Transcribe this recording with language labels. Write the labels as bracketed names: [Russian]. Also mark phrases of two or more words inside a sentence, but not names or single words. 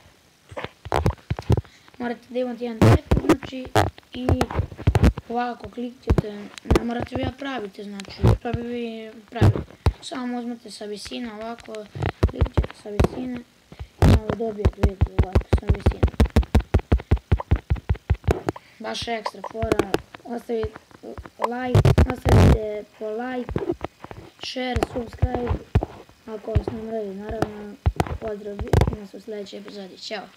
[Bosnian] Morate da imate jedan tepih, znači, i ovako klikćete, ne morate vi praviti, znači, to bi vi pravili. Samo uzmete sa visine, ovako, klikćete sa visine, i malo dobijete, vidite, ovako, sa visine. Baš ekstra fora, ostavite po [English] like, share, subscribe, [Bosnian] ako vas ne mradi, naravno, pozdrav, vidimo se u sljedećoj epizodi, ćao!